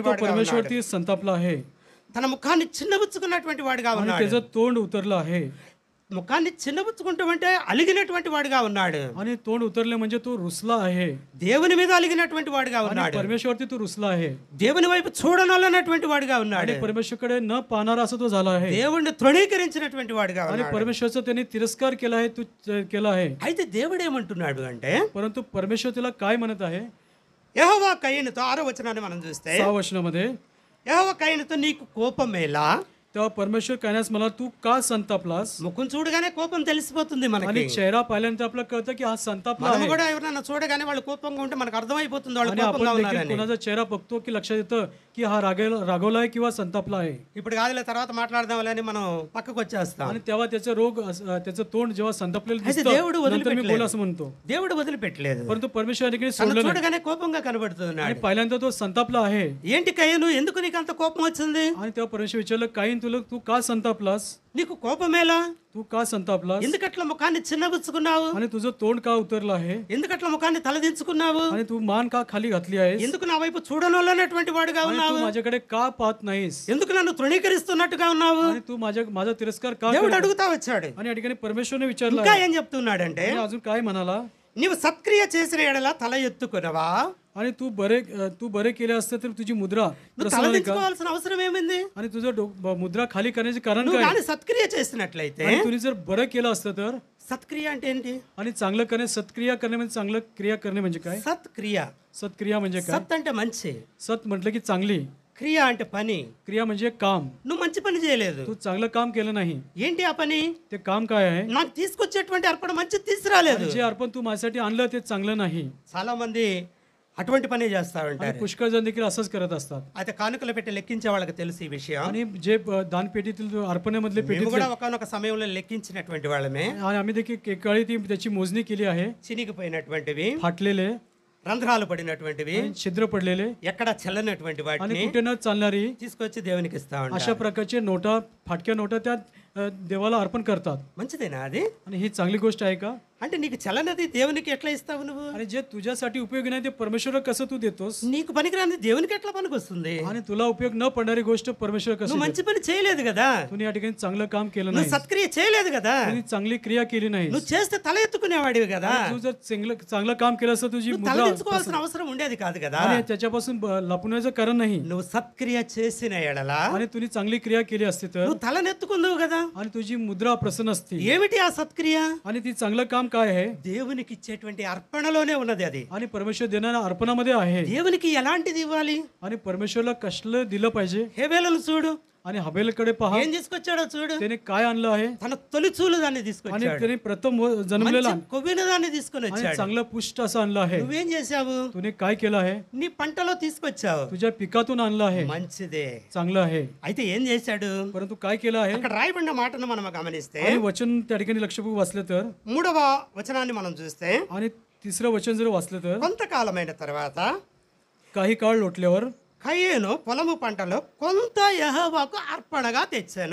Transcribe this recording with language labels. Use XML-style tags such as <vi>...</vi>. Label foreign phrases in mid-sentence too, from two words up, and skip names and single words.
<mr>तो</mr> <te>వాడుగా ఉన్నాడు.</te> <mr>परमेश्वरती संतापला आहे.</mr> <te>తన ముఖాన్ని చిన్నబుచ్చుకున్నటువంటి వాడుగా</te> <mr>आणि</mr> <te>ఉన్నాడు.</te> <mr>त्याचं तोंड उतरलं आहे.</mr> <te>ముఖాన్ని చిన్నబుచ్చుకుంటాం అంటే అలిగినటువంటి వాడుగా ఉన్నాడు.</te> <mr>आणि तोंड उतरले म्हणजे तो रुसला आहे.</mr> <te>దేవుని మీద అలిగినటువంటి వాడుగా</te> <mr>आणि</mr> <te>ఉన్నాడు.</te> <mr>परमेश्वरती तो रुसला आहे.</mr> <te>దేవుని వైపు చూడనాలన్నటువంటి వాడుగా ఉన్నాడు.</te> <mr>आणि परमेश्वरकडे न पाहणारा असं तो झाला आहे.</mr> <te>దేవుణ్ణి తృణీకరించినటువంటి వాడుగా</te> <mr>आणि</mr> <te>ఉన్నాడు.</te> <mr>परमेश्वरचा त्याने तिरस्कार केला आहे. तू केला आहे.</mr> <te>అయితే దేవుడు ఏమంటున్నాడు అంటే</te> <mr>परंतु परमेश्वर तिला काय म्हणत आहे.</mr> <te>యెహోవా కయీనుతో 6వ వచనాన్ని మనం చూస్తే</te> <mr>6 वचनामध्ये</mr> <te>యెహోవా కయీనుతో నీకు కోపమేలా,</te> <mr>तेव्हा परमेश्वर कहण्यास मला तू का संतापलास.</mr> <te>ముఖం చూడగానే కోపం తెలిసిపోతుంది</te> <mr>आणि</mr> <te>మనకి.</te> <mr>चेहरा पाहिल्यानंतर आपल्याला कळतं की हा संतापला</mr> <te>మనం</te> <mr>आहे.</mr> <te>కూడా ఎవరైనా చూడగానే వాళ్ళు కోపంగా ఉంటే మనకు అర్థమైపోతుంది వాళ్ళు</te> <mr>आणि</mr> <te>కోపంగా</te> <mr>आपण देखील</mr> <te>ఉన్నారని.</te> <mr>कोणाचा चेहरा बघतो की लक्षात येतं की हा रागवला आहे किंवा संतापला आहे.</mr> <te>ఇప్పుడు కాదులే తర్వాత మాట్లాడదామని మనం పక్కకు వచ్చేస్తాం.</te> <mr>आणि तेव्हा त्याचं त्याचं तोंड जेव्हा संतापलेलं</mr> <te>అయితే</te> <mr>दिसतं</mr> <te>దేవుడు</te> <mr>नंतर मी</mr> <te>వదిలిపెట్టలేదు.</te> <mr>बोला असं म्हणतो.</mr> <te>దేవుడు వదిలిపెట్టలేదు.</te> <mr>परंतु परमेश्वर देखील</mr> <te>తను</te> <mr>सोडलं नाही.</mr> <te>చూడగానే కోపంగా కనబడుతున్నాడు.</te> <mr>आणि पहिल्यांदा तो संतापला आहे.</mr> <te>ఏంటి కయ్యను, ఎందుకు నీకు అంత కోపం వచ్చింది?</te> <mr>आणि तेव्हा परमेश्वर विचारलं काईन तुला तू का संतापलास.</mr> <te>నీకు కోపమేలా,</te> <mr>तू का संतापलास.</mr> <te>ఎందుకట్లా ముఖాన్ని చిన్నబుచ్చుకున్నావు?</te> <mr>आणि तुझं तोंड का उतरलं आहे.</mr> <te>ఎందుకట్లా ముఖాన్ని తలదించుకున్నావు?</te> <mr>आणि तू मान का खाली घातली आहेस.</mr> <te>ఎందుకు నా వైపు చూడనోళ్ళనేటువంటి వాడుగా</te> <mr>आणि</mr> <te>ఉన్నావు?</te> <mr>तू माझ्याकडे का पाहत नाहीस.</mr> <te>ఎందుకు నన్ను తృణీకరిస్తున్నట్టుగా ఉన్నావు?</te> <mr>आणि तू माझा तिरस्कार का</mr> <te>దేవుడు</te> <mr>करतो.</mr> <te>అడుగుతా వచ్చాడు.</te> <mr>आणि या ठिकाणी परमेश्वरने विचारलं</mr> <te>ఇంకా</te> <mr>आहे.</mr> <te>ఏం చెప్తున్నాడంటే,</te> <mr>आणि अजून काय म्हणाला.</mr> <te>నీవు సత్క్రియ చేసిన ఎడల తల ఎత్తుకునవా?</te> <mr>आणि तू बरे केले असते तर तुझी मुद्रा</mr> <te>నువ్వు</te> <mr>प्रसन्न का.</mr> <te>తలదించుకోవాల్సిన అవసరం ఏమింది?</te> <mr>आणि तुझं मुद्रा खाली करण्याचे कारण</mr> <te>నువ్వు</te> <mr>काय.</mr> <te>కానీ సత్క్రియ చేసినట్లయితే,</te> <mr>आणि तुम्ही जर बरं केलं असतं तर.</mr> <te>సత్క్రియ అంటే ఏంటి?</te> <mr>आणि चांगलं करणे, सत्क्रिया करणे म्हणजे चांगलं क्रिया करणे म्हणजे काय.</mr> <te>సత్క్రియ,</te> <mr>सत्क्रिया म्हणजे काय.</mr> <te>సత్ అంటే మంచి,</te> <mr>सत म्हटलं की चांगली,</mr> <te>క్రియ అంటే పని.</te> <mr>क्रिया म्हणजे काम.</mr> <te>నువ్వు మంచి పని చేయలేదు.</te> <mr>तू चांगलं काम केलं नाही.</mr> <te>ఏంటి ఆ పని?</te> <mr>ते काम काय आहे.</mr> <te>నాకు తీసుకొచ్చేటువంటి అర్పణ మంచిది తీసుకురాలేదు.</te> <mr>आणि जे अर्पण तू माझ्यासाठी आणलं ते चांगलं नाही.</mr> <te>చాలా మంది అటువంటి పనే చేస్తా</te> <mr>आणि</mr> <te>ఉంటారు.</te> <mr>पुष्कळ जण देखील असंच करत असतात.</mr> <te>అయితే కానుకలు పెట్టి లెక్కించే వాళ్ళకి తెలుసు ఈ విషయం.</te> <mr>आणि जे दानपेटीतील अर्पणेमधले</mr> <te>మేము</te> <mr>पेटीतले</mr> <te>కూడా ఒకనొక సమయంలో లెక్కించినటువంటి వాళ్ళమే.</te> <mr>आणि आम्ही देखील काळी त्याची मोजणी केली आहे.</mr> <te>చినిగిపోయినటువంటివి,</te> <mr>फाटलेले,</mr> <te>రంధ్రాలు పడినటువంటివి,</te> <mr>आणि छिद्र पडलेले,</mr> <te>ఎక్కడ చెల్లనటువంటి</te> <mr>आणि</mr> <te>వాటిని</te> <mr>कुठे न चालणारी</mr> <te>తీసుకొచ్చి దేవునికి ఇస్తా</te> <mr>अशा</mr> <te>ఉంటారు.</te> <mr>प्रकारचे नोटा, फाटक्या नोटा त्या देवाला अर्पण करतात.</mr> <te>మంచిదేనా అది?</te> <mr>आणि ही चांगली गोष्ट आहे का.</mr> <te>అంటే నీకు చలనది దేవునికి ఎట్లా ఇస్తావు నువ్వు?</te> <mr>आणि जे तुझ्यासाठी उपयोगी नाही ते परमेश्वर कसं तू देतोस.</mr> <te>నీకు పనికిరాని దేవునికి ఎట్లా పనికొస్తుంది?</te> <mr>आणि तुला उपयोग न पडणारी गोष्ट परमेश्वर कसं</mr> <te>నువ్వు మంచి పని చేయలేదు కదా,</te> <mr>तुम्ही या ठिकाणी चांगलं काम केलं</mr> <te>నువ్వు</te> <mr>नाही.</mr> <te>సత్క్రియ చేయలేదు కదా,</te> <mr>तुम्ही चांगली क्रिया केली नाही.</mr> <te>నువ్వు చేస్తే తల ఎత్తుకునేవాడివి కదా,</te> <mr>तू जर चांगलं काम केलं असतं तुझी</mr> <te>నువ్వు</te> <mr>मुद्रा</mr> <te>తలదించుకోవాల్సిన అవసరం ఉండేది కాదు కదా.</te> <mr>आणि त्याच्यापासून लपवण्याचं कारण नाही.</mr> <te>నువ్వు సత్క్రియ చేసిన ఎడల</te> <mr>आणि तुम्ही चांगली क्रिया केली असती तर.</mr> <te>నువ్వు తలనెత్తుకుందువు కదా.</te> <mr>आणि तुझी मुद्रा प्रसन्न असती.</mr> <te>ఏమిటి ఆ సత్క్రియ?</te> <mr>आणि ती चांगलं काम काय आहे.</mr> <te>దేవునికి ఇచ్చేటువంటి అర్పణలోనే ఉన్నది అది.</te> <mr>आणि परमेश्वर देणाऱ्या अर्पणामध्ये आहे.</mr> <te>దేవునికి ఎలాంటిది ఇవ్వాలి?</te> <mr>आणि परमेश्वरला कसलं दिलं पाहिजे.</mr> <te>హేబేలును చూడు,</te> <mr>आणि हबेलकडे पहा,</mr> <te>ఏం తీసుకొచ్చాడో చూడు.</te> <mr>त्याने काय आणलं आहे.</mr> <te>తన తొలిచూలు దాన్ని</te> <mr>आणि</mr> <te>తీసుకొచ్చాడు,</te> <mr>त्याने प्रथम जन्मलेला</mr> <te>మంచి కొవ్విన దాన్ని తీసుకొని</te> <mr>आणि</mr> <te>వచ్చాడు.</te> <mr>चांगलं पुष्ट असं आणलं आहे.</mr> <te>నువ్వేం చేశావు?</te> <mr>तुने काय केलं आहे.</mr> <te>నీ పంటలో తీసుకొచ్చావు,</te> <mr>तुझ्या पिकातून आणलं आहे.</mr> <te>మంచిదే.</te> <mr>चांगलं आहे.</mr> <te>అయితే ఏం చేశాడు?</te> <mr>परंतु काय केलं आहे.</mr> <te>అక్కడ రాయబడిన మాటను మనం గమనిస్తే,</te> <mr>आणि वचन त्या ठिकाणी लक्षपूर्वक वाचलं तर,</mr> <te>3వ వచనాన్ని మనం చూస్తే,</te> <mr>आणि 3रं वचन जर वाचलं तर,</mr> <te>కొంతకాలమైన తర్వాత</te> <mr>काही काळ लोटल्यावर</mr> <te>కయ్యేను పొలము పంటలో కొంత యెహోవాకు అర్పణగా తెచ్చాను.</te>